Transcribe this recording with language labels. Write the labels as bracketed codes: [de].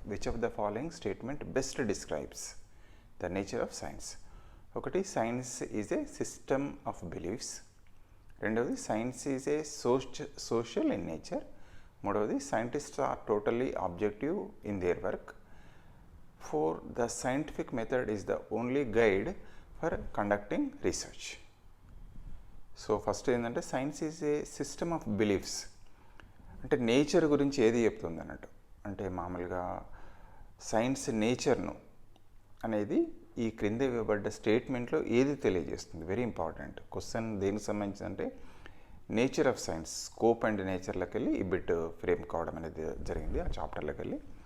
[en] Which of the following statement best describes the nature of science. [te] ఒకటి, [en] Science is a system of beliefs. [te] రెండవది, [en] Science is a social in nature. [te] మూడవది, [en] Scientists are totally objective in their work. 4, the scientific method is the only guide for conducting research. So first [te] ఏంటంటే [en] Science is a system of beliefs. [te] అంటే nature గురించి ఏది చెప్తుంది అన్నట్టు. అంటే మామూలుగా science నేచర్ను అనేది ఈ క్రింద ఇవ్వబడ్డ స్టేట్మెంట్లో ఏది తెలియజేస్తుంది. [en] Very important question. [te] దేనికి సంబంధించి అంటే nature of science, scope and నేచర్లోకి వెళ్ళి ఈ బిట్ ఫ్రేమ్ కావడం అనేది జరిగింది ఆ చాప్టర్లోకి వెళ్ళి.